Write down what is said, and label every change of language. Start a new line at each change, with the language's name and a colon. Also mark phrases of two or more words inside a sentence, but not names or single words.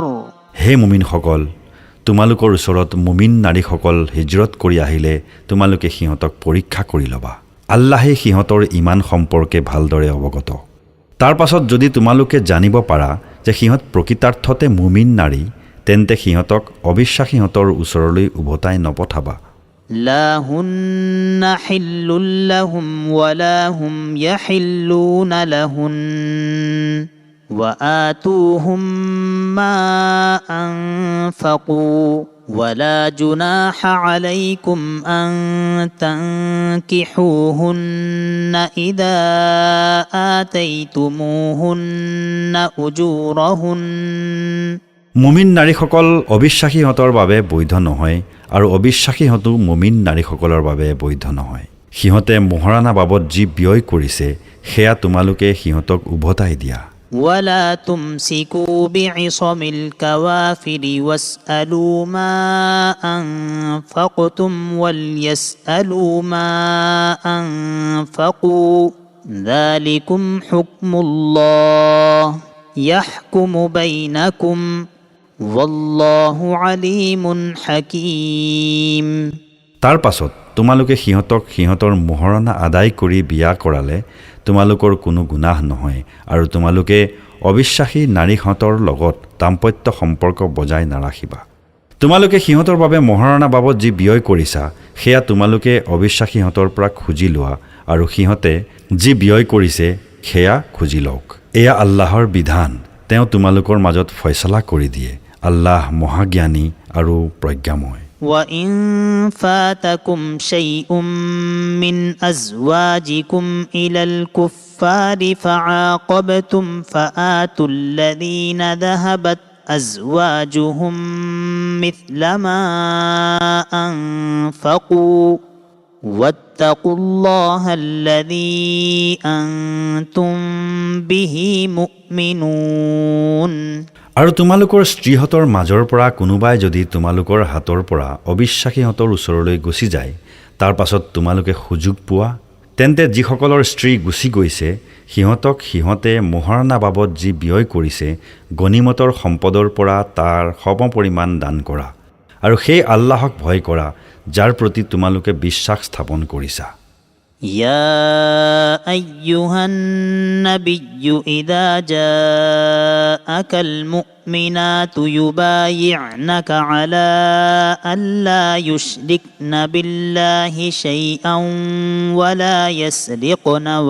Assamese: হে মুমিনসকল, তোমালোকৰ ওচৰত মুমিন নাৰীসকল হিজৰত কৰি আহিলে তোমালোকে সিহঁতক পৰীক্ষা কৰি ল'বা। আল্লাহে সিহঁতৰ ইমান সম্পৰ্কে ভালদৰে অৱগত। তাৰ পাছত যদি তোমালোকে জানিব পাৰা যে সিহঁত প্ৰকৃতাৰ্থতে মুমিন নাৰী, তেন্তে সিহঁতক অবিশ্বাসীহঁতৰ ওচৰলৈ উভতাই নপঠাবা।
Arabic: لا هن حل لهم ولا هم يحلون لهن وآتوهم ما أنفقوا ولا جناح عليكم أن تنكحوهن إذا آتيتموهن أجورهن
Assamese: মুমিন নাৰীসকল অবিশ্বাসীহঁতৰ বাবে বৈধ নহয় আৰু অবিশ্বাসীহঁতো মুমিন নাৰীসকলৰ বাবে বৈধ নহয়। সিহঁতে মোহৰানা বাবদ যি ব্যয় কৰিছে সেয়া তোমালোকে সিহঁতক উভতাই দিয়া।
Arabic: ولا تمسكوا بعصم الكوافر واسألوا ما أنفقتم وليسألوا ما أنفقوا ذلكم حكم الله يحكم بينكم والله عليم حكيم
Assamese: তাৰ পাছত তোমালোকে সিহঁতক সিহঁতৰ মোহৰণা আদায় কৰি বিয়া কৰালে তোমালোকৰ কোনো গুনাহ নহয় আৰু তোমালোকে অবিশ্বাসী নাৰীহঁতৰ লগত দাম্পত্য সম্পৰ্ক বজাই নাৰাখিবা তোমালোকে সিহঁতৰ বাবে মোহৰণা বাবদ যি ব্যয় কৰিছা সেয়া তোমালোকে অবিশ্বাসীহঁতৰ পৰা খুজি লোৱা আৰু সিহঁতে যি ব্যয় কৰিছে সেয়া খুজি লওক এয়া আল্লাহৰ বিধান তেওঁ তোমালোকৰ মাজত ফয়সালা কৰি দিয়ে আল্লাহ মহাজ্ঞানী আৰু প্ৰজ্ঞাময়
Arabic: وإن فاتكم شيء من أزواجكم إلى الكفار فعاقبتم فآتوا الذين ذهبت أزواجهم مثل ما أنفقوا واتقوا الله الذي أنتم به مؤمنون
Assamese: আৰু তোমালোকৰ স্ত্ৰীহঁতৰ মাজৰ পৰা কোনোবাই যদি তোমালোকৰ হাতৰ পৰা অবিশ্বাসীহঁতৰ ওচৰলৈ গুচি যায় তাৰ পাছত তোমালোকে সুযোগ পোৱা তেন্তে যিসকলৰ স্ত্ৰী গুচি গৈছে সিহঁতক সিহঁতে মোহৰণা বাবদ যি ব্যয় কৰিছে গনিমতৰ সম্পদৰ পৰা তাৰ সমপৰিমাণ দান কৰা আৰু সেই আল্লাহক ভয় কৰা যাৰ প্ৰতি তোমালোকে বিশ্বাস স্থাপন কৰিছা
Arabic: يا أيها النبي إذا جاءك المؤمنات يبايعنك على ألا يشركن بالله شيئا ولا يسرقن